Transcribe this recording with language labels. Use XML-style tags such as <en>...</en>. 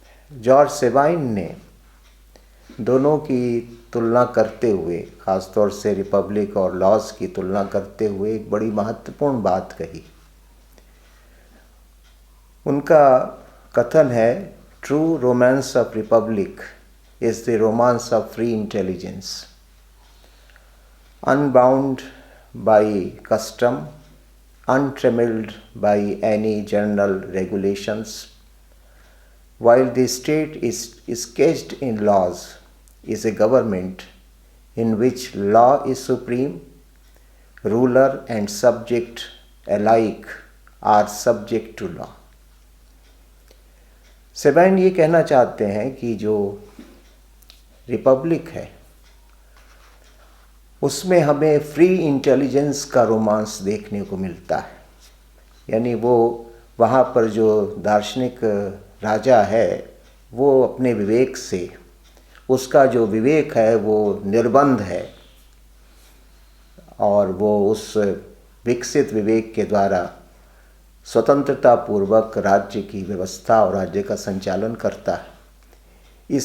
<hi>George Sabine ने दोनों की तुलना करते हुए, ख़ासतौर से रिपब्लिक और लॉज की तुलना करते हुए एक बड़ी महत्वपूर्ण बात कही।</hi> <en>उनका कथन है, true romance of republic is the romance of free intelligence, unbound by custom, untrammeled by any general regulations, while the state is sketched in laws is a government in which law is supreme, ruler and subject alike are subject to law.</en> <hi>Sabine ये कहना चाहते हैं कि जो Republic है उसमें हमें free intelligence का रोमांस देखने को मिलता है। यानी वो वहाँ पर जो दार्शनिक राजा है वो अपने विवेक से, उसका जो विवेक है वो निर्बंध है, और वो उस विकसित विवेक के द्वारा स्वतंत्रता पूर्वक राज्य की व्यवस्था और राज्य का संचालन करता है।</hi>